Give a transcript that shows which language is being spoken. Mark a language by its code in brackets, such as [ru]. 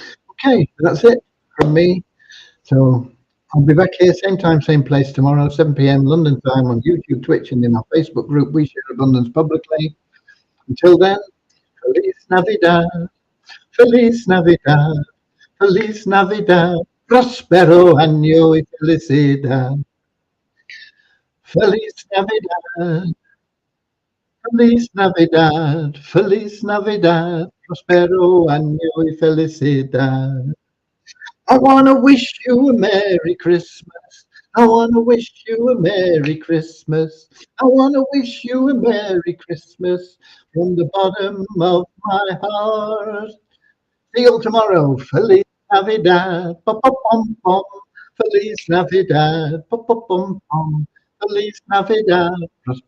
[en] Okay, that's it from me. So I'll be back here same time, same place tomorrow, 7 p.m. London time on YouTube, Twitch, and in our Facebook group, We Share Abundance Publicly. Until then, [es] Feliz Navidad, Feliz Navidad, Feliz Navidad, Prospero año y felicidad. Feliz Navidad, Feliz Navidad, Feliz Navidad, Prospero año y felicidad. [en] I want to wish you a Merry Christmas. I want to wish you a Merry Christmas. I want to wish you a Merry Christmas from the bottom of my heart. See you all tomorrow. [es] Feliz Navidad. [en] Pom-pom-pom. [es] Feliz Navidad. Pom-pom-pom. Feliz Navidad. Prospero.